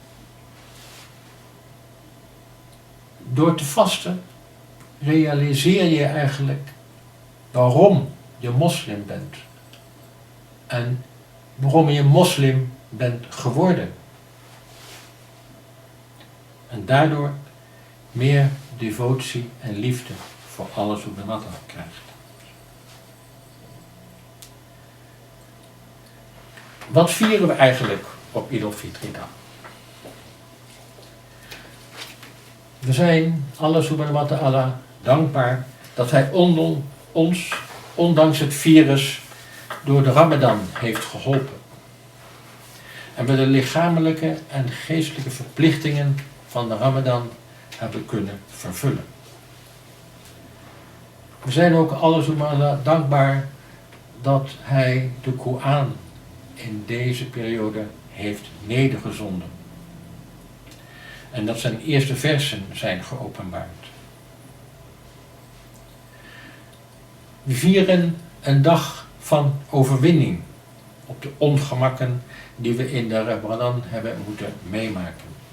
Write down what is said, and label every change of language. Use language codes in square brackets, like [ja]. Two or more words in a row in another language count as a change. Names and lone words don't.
[nl] Door te vasten realiseer je eigenlijk waarom je moslim bent. En waarom je moslim bent geworden. En daardoor meer devotie en liefde voor Allah [ar] سبحانه وتعالى [nl] krijgt. Wat vieren we eigenlijk op Eid al-Fitr dag? We zijn Allah [ar] سبحانه وتعالى [nl] dankbaar dat Hij ons, ondanks het virus, door de Ramadan heeft geholpen. En we de lichamelijke en geestelijke verplichtingen van de Ramadan hebben kunnen vervullen. We zijn ook Allah [ar] سبحانه وتعالى [nl] dankbaar dat Hij de Koran in deze periode heeft nedergezonden. En dat zijn eerste versen zijn geopenbaard. We vieren een dag van overwinning op de ongemakken die we in de Ramadan hebben moeten meemaken.